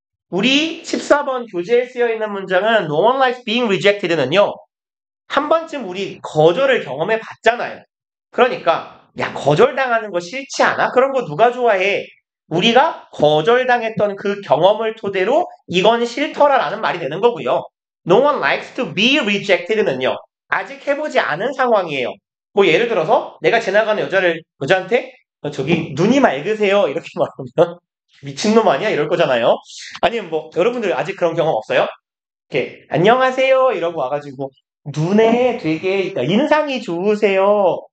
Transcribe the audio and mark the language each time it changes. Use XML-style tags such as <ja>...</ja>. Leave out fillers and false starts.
<ko>우리 14번 교재에 쓰여있는 문장은</ko> <en>No one likes being rejected</en> <ko>는요. 한 번쯤 우리 거절을 경험해 봤잖아요. 그러니까 야 거절당하는 거 싫지 않아? 그런 거 누가 좋아해? 우리가 거절당했던 그 경험을 토대로 이건 싫더라라는 말이 되는 거고요.</ko> <en>No one likes to be rejected</en> <ko>는요. 아직 해보지 않은 상황이에요. 뭐 예를 들어서 내가 지나가는 여자한테 저기 눈이 맑으세요 이렇게 말하면 미친놈 아니야? 이럴 거잖아요. 아니면 뭐 여러분들 아직 그런 경험 없어요? 이렇게 안녕하세요 이러고 와가지고 눈에 되게 인상이 좋으세요.</ko>